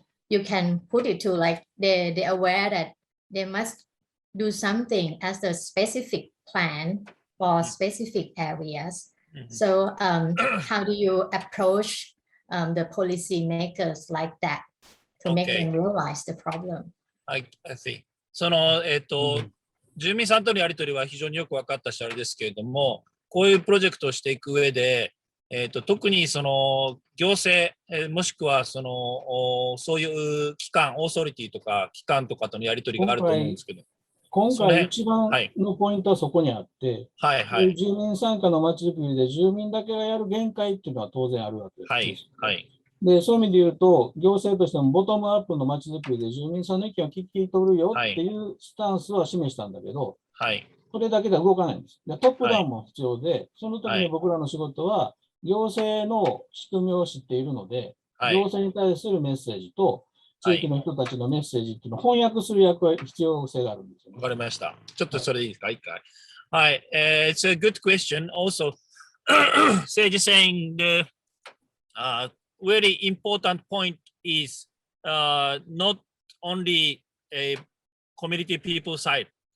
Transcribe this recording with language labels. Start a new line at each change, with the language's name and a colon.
English: you can put it to like they're aware that they must do something as a specific plan for specific areas. So how do you approach the policy makers like that to make them realize the problem? I see.
Japanese: その住民さんとのやり取りは非常によく分かったしあれですけれども、こういうプロジェクトをしていく上で、特にその行政、もしくはそのそういう機関、オーソリティとか機関とかとのやり取りがあると思うんですけど。今回一番のポイントはそこにあって、住民参加のまちづくりで住民だけがやる限界っていうのは当然あるわけです。で、そういう意味で言うと、行政としてもボトムアップのまちづくりで住民さんの意見を聞き取るよっていうスタンスは示したんだけど、これだけでは動かないんです。で、トップダウンも必要で、その時に僕らの仕事は、行政の仕組みを知っているので、行政に対するメッセージと、地域の人たちのメッセージっていうのを翻訳する必要性があるんですよね。わかりました。ちょっとそれいいですか、一回。はい。
English: It's a good question. Also, Seiji saying the very important point is not only a community people side.